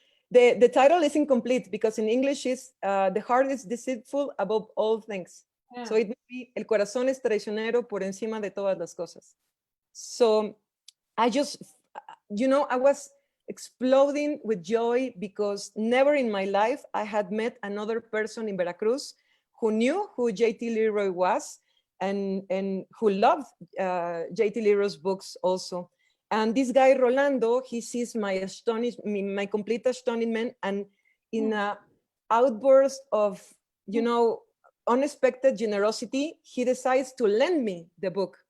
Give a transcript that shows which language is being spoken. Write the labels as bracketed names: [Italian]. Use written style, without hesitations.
[English] The title is incomplete because in English is The Heart is Deceitful Above All Things. Yeah. So it would be [Spanish] El Corazón es Traicionero por encima de todas las cosas. [English] So I just, I was exploding with joy because never in my life I had met another person in Veracruz who knew who J.T. Leroy was and who loved J.T. Leroy's books also. And this guy, Rolando, he sees my complete astonishment, and in an outburst of, unexpected generosity, he decides to lend me the book.